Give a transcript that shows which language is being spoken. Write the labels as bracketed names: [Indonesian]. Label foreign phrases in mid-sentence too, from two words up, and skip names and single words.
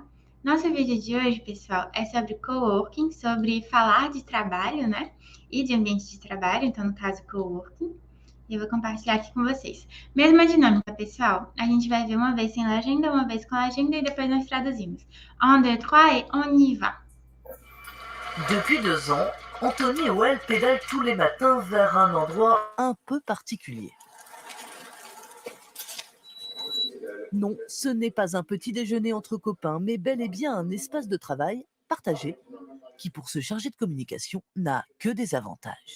[Portuguese] Nosso vídeo de hoje, pessoal, é sobre coworking, sobre falar de trabalho, né? E de ambiente de trabalho, então no caso coworking. E eu vou compartilhar aqui com vocês. Mesma dinâmica, pessoal. A gente vai ver uma vez sem legenda, uma vez com legenda e depois nós traduzimos. [French] 1, 2, 3 et on y va. Depuis 2 ans, Anthony et Well pédalent tous les matins vers un endroit un peu particulier. Non, ce n'est pas un petit déjeuner entre copains, mais bel et bien un espace de travail partagé qui, pour ce chargé de communication, n'a que des avantages.